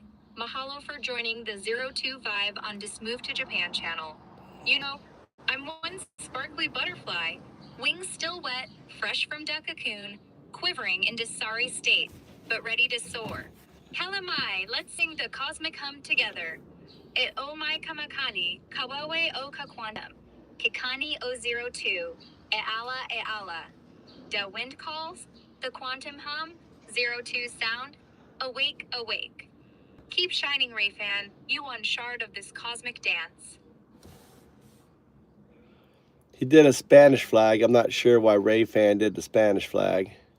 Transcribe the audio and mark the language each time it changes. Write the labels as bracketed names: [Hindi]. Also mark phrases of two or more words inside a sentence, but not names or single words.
[English] Mahalo for joining the 02 Vibe on this Move to Japan channel. I'm one sparkly butterfly, wings still wet, fresh from the cocoon, quivering in this sorry state, but ready to soar. Kalamai, let's sing the cosmic hum together. [Hawaiian] E o mai kamakani, kawawe o kakwanam, kikani o 02, e ala. [English] The wind calls, the quantum hum, 02 sound, awake. Keep shining, Ray fan. You one shard of this cosmic dance. He did a Spanish flag. I'm not sure why Ray fan did the Spanish flag.